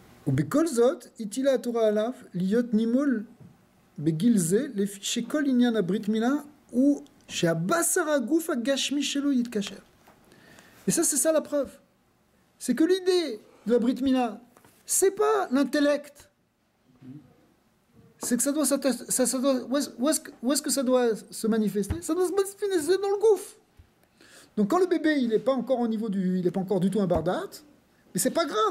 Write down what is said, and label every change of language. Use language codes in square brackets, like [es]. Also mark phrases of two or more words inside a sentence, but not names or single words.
[he] ובכל זאת, הטילה התורה עליו להיות נימול בגיל זה, לפי שכל עניין הברית מילה הוא שהבשר הגוף הגשמי שלו יתקשר. [fr] Et ça, c'est ça la preuve. C'est que l'idée de la [he] ברית מילה, [fr] c'est pas l'intellect. C'est que ça doit, où est-ce que ça doit se manifester? Ça doit se manifester dans le gouffre. Donc quand le bébé, il n'est pas encore au niveau du, il n'est pas encore du tout un bardat, mais c'est pas grave.